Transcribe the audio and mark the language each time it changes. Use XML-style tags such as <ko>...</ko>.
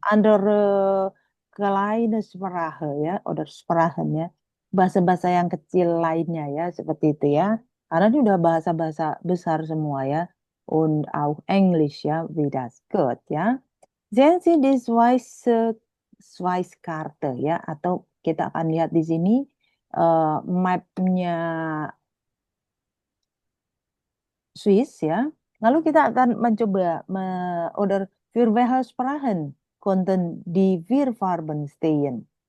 <de>Andere kleine Sprache ya, oder Sprachen ya.</de> <id>Bahasa-bahasa yang kecil lainnya ya, seperti itu ya. Karena ini udah bahasa-bahasa besar semua ya.</id> <de>Und auch Englisch ya, wie das.</de> <id>Gut ya.</id> <de>Sehen Sie die Swiss-Karte</de> <id>ya, atau kita akan lihat di sini mapnya Swiss ya. Lalu kita akan mencoba</id> <de>oder für welche Sprachen konnten die vier Farben stehen?</de>